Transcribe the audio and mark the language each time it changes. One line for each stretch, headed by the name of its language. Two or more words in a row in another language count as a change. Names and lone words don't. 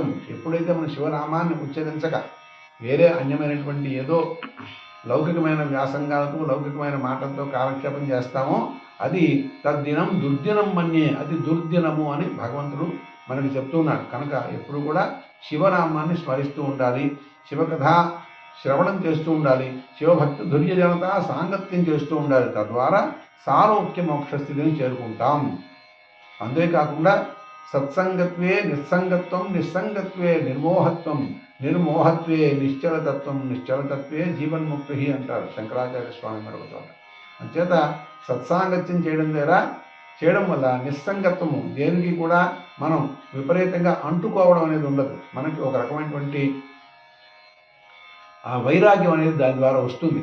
Telugu: ఎప్పుడైతే మనం శివనామాన్ని ఉచ్చరించక వేరే అన్యమైనటువంటి ఏదో లౌకికమైన వ్యాసంగాలతో, లౌకికమైన మాటలతో కాలక్షేపం చేస్తామో అది
Sanskrit: తద్దినం దుర్దినం మన్యే,
Telugu: అది దుర్దినము అని భగవంతుడు మనకి చెప్తున్నాడు. కనుక ఎప్పుడు కూడా శివనామాన్ని స్మరిస్తూ ఉండాలి, శివకథ శ్రవణం చేస్తూ ఉండాలి, శివభక్తి ధుర్య జనత సాంగత్యం చేస్తూ ఉండాలి. తద్వారా సాలోక్య మోక్ష స్థితిని చేరుకుంటాం. అంతేకాకుండా
Sanskrit: సత్సంగత్వే నిస్సంగత్వం, నిస్సంగత్వే నిర్మోహత్వం, నిర్మోహత్వే నిశ్చలతత్వం, నిశ్చలతత్వే జీవన్ముక్తి
Telugu: అంటారు శంకరాచార్య స్వామి మరొక చోట. అంచేత సత్సాంగత్యం చేయడం వల్ల నిస్సంగత్వము, దేనికి కూడా మనం విపరీతంగా అంటుకోవడం అనేది ఉండదు. మనకి ఒక రకమైనటువంటి ఆ వైరాగ్యం అనేది దాని ద్వారా వస్తుంది.